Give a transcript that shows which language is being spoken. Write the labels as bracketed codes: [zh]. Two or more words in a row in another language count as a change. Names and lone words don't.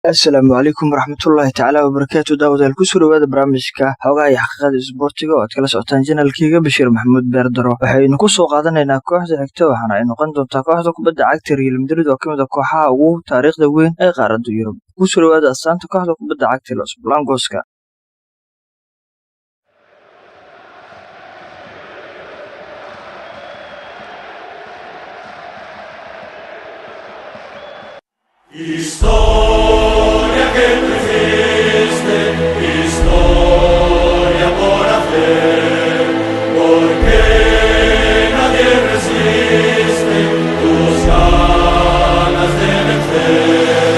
[so] Asalaamu calaykum waraxmatullaahi tacaala wabarakaatu daawadayaal ku soo dhawaada barnaamijka xogaha iyo xaqiiqada isboortiga oo aad kala socotaan janalkayga Bashiir Maxamuud Beerdaro waxaynu ku soo qaadanaynaa kooxda xigta waxaana ay noqon doontaa kooxda kubadda cagta Real Madrid oo ka mid ah kooxaha ugu taariikhda weyn ee qaaradda Yurub ku soo dhawaada astaanta kooxda kubadda cagta Los Blancos-ka [es] Historia que no existe, historia por hacer, porque nadie resiste tus ganas de vencer.